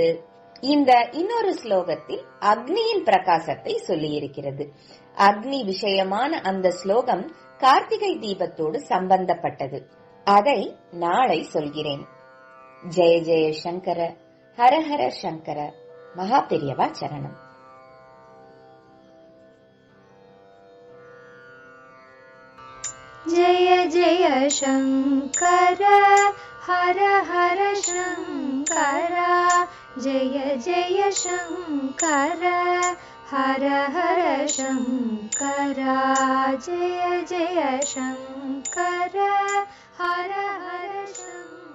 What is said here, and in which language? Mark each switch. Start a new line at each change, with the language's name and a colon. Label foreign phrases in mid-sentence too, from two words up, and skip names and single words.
Tamil: இந்த இன்னொரு ஸ்லோகத்தில் அக்னியின் பிரகாசத்தை சொல்லியிருக்கிறது. அக்னி விஷயமான அந்த ஸ்லோகம் கார்த்திகை தீபத்தோடு சம்பந்தப்பட்டது. அதை நாளை சொல்கிறேன்.
Sanskrit: जय जय शङ्कर, हर हर शङ्कर, महा पेरियवा शरणम्. जय जय शंकर, हर हर शंकर, जय जय शंकर, हर हर शंकर, जय जय शंकर, हर हर शंकर.